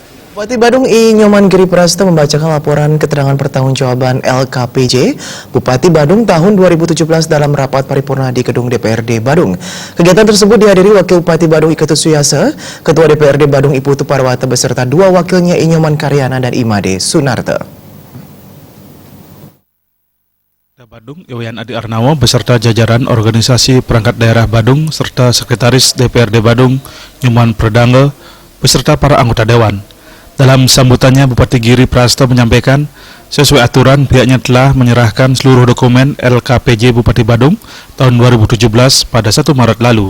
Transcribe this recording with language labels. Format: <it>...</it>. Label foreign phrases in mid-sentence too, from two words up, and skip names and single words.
<id>Bupati Badung I. Nyoman Giri Prasta membacakan laporan keterangan pertanggungjawaban LKPJ Bupati Badung tahun 2017 dalam rapat paripurna di gedung DPRD Badung. Kegiatan tersebut dihadiri Wakil Bupati Badung Iketu Suyase, Ketua DPRD Badung I. Putu Parwata beserta dua wakilnya I. Nyoman Karyana dan Imade Sunarte. Badung, Iwayan Adi Arnawo beserta jajaran organisasi perangkat daerah Badung serta Sekretaris DPRD Badung Nyoman Perdangge beserta para anggota dewan. Dalam sambutannya, Bupati Giri Prasta menyampaikan, sesuai aturan pihaknya telah menyerahkan seluruh dokumen LKPJ Bupati Badung tahun 2017 pada 1 Maret lalu.</id>